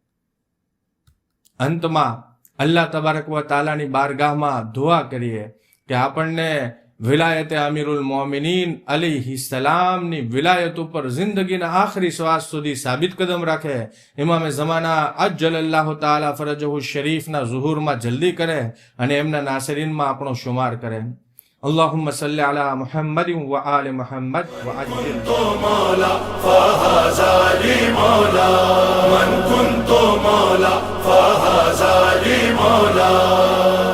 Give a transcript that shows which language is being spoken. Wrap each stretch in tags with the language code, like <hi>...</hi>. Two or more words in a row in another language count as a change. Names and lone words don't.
<gu>અંતમાં</gu> <ar>الله تبارك وتعالى</ar> <gu>બારગાહમાં દુઆ કરીએ કે આપણને વિલાયતે અમીરુલ મોમિનીન અલીહિસ્સલામની વિલાયત ઉપર જિંદગીના આખરી શ્વાસ સુધી સાબિત કદમ રાખે. ઇમામે ઝમાના</gu> <ar>عجل الله تعالى فرجه</ar> <gu>શરીફના ઝુહુરમાં જલ્દી કરે અને એમના નાસરીનમાં આપણો શુમાર કરે.</gu> <ar>اللهم صل على محمد وآل محمد كنت مولا فهذا لي مولا من كنت مولا فهذا لي مولا</ar>